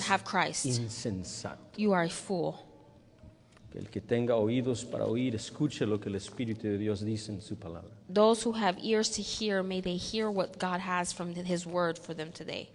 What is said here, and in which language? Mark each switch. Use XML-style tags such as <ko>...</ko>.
<es>eres</es> <en>have Christ.</en> <es>insensato.</es> <en>You are a fool.</en> <es>Que el que tenga oídos para oír, escuche lo que el Espíritu de Dios dice en su palabra.</es> <en>Those who have ears to hear, may they hear what God has from his word for them today.</en>